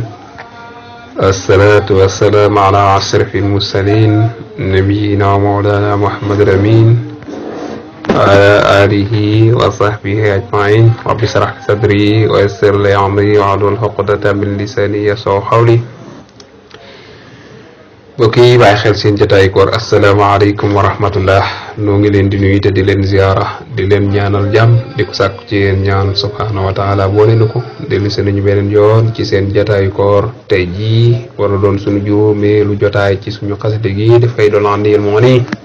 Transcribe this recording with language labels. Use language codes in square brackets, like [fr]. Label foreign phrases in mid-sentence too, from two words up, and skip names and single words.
[ar] الصلاة والسلام على أشرف المرسلين نبينا مولانا محمد الأمين وعلى آله وصحبه أجمعين. رب اشرح لي صدري ويسر لي أمري واحلل عقدة من لساني يفقهوا قولي. [wo] mbokk yi bàyyi xel seen jotaay koor [ar] السلام عليكم ورحمة الله. [wo] noo ngi leen di nuyu te di leen ziyaara di leen ñaanal jàmm di ko sàkku ci yéen ñaan [ar] سبحانه وتعالى [wo] boole na ko dellu si nañu beneen yoon ci seen jotaay koor tey jii war a doon suñu juróomeelu jotaay ci suñu xasida gi dafay doon andil moo nii